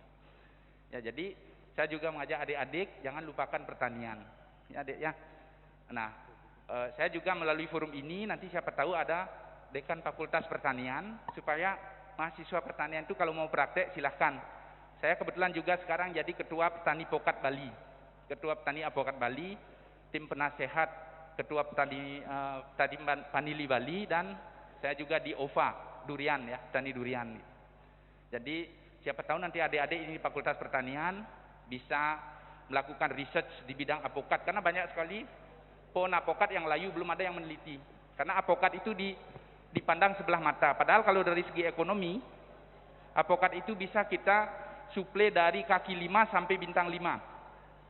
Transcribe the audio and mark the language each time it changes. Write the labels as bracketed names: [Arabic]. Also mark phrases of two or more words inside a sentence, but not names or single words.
[Indonesian] Ya, jadi saya juga mengajak adik-adik jangan lupakan pertanian. Ya Dek ya. Nah, saya juga melalui forum ini nanti siapa tahu ada dekan Fakultas Pertanian, supaya mahasiswa pertanian itu kalau mau praktek silahkan. Saya kebetulan juga sekarang jadi ketua petani Pokat Bali, ketua petani Apokat Bali, tim penasehat ketua petani Panili Bali, dan saya juga di OVA durian ya, petani durian. Jadi siapa tahu nanti adik-adik ini Fakultas Pertanian bisa melakukan research di bidang apokat, karena banyak sekali pohon apokat yang layu, belum ada yang meneliti. Karena apokat itu dipandang sebelah mata, padahal kalau dari segi ekonomi apokat itu bisa kita suplai dari kaki 5 sampai bintang 5.